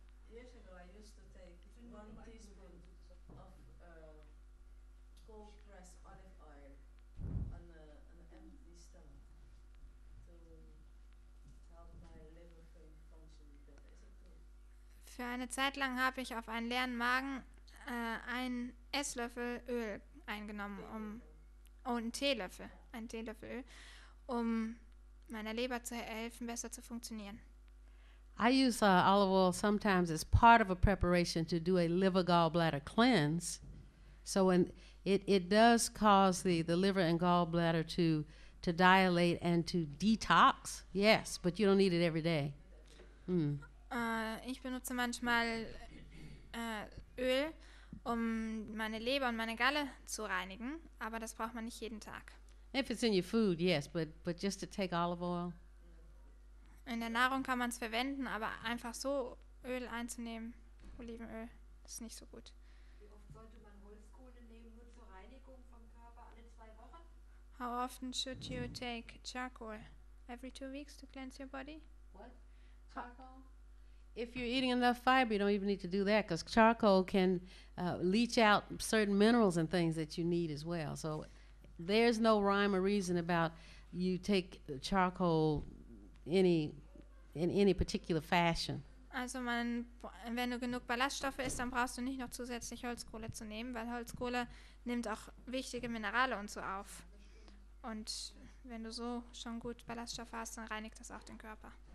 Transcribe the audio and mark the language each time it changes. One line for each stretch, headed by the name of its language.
English: Years ago, I used to take 1 teaspoon of cold pressed olive oil on an empty stomach to help my liver function better. Is it true?
German: Für eine Zeit lang habe ich auf einen leeren Magen einen Esslöffel Öl eingenommen, einen Teelöffel Öl, um meiner Leber zu helfen, besser zu funktionieren.
English: I use olive oil sometimes as part of a preparation to do a liver gallbladder cleanse. So when it does cause the liver and gallbladder to dilate and to detox, yes, but you don't need it every day.
German: Ich benutze manchmal Öl, um meine Leber und meine Galle zu reinigen, aber das braucht man nicht jeden Tag.
English: If it's in your food, yes, but just to take olive oil.
German: In der Nahrung kann man es verwenden, aber einfach so Öl einzunehmen, Olivenöl, ist nicht so gut. Wie oft sollte man Holzkohle nehmen, nur zur Reinigung vom Körper? Alle 2 Wochen?
English: How often should you take charcoal? Every 2 weeks to cleanse your body? What? Charcoal? If you're eating enough fiber, you don't even need to do that because charcoal can leach out certain minerals and things that you need as well. So there's no rhyme or reason about you take charcoal in any particular fashion.
German: Also wenn du genug Ballaststoffe isst, dann brauchst du nicht noch zusätzlich Holzkohle zu nehmen, weil Holzkohle nimmt auch wichtige Minerale und so auf. Und wenn du so schon gut Ballaststoffe hast, dann reinigt das auch den Körper.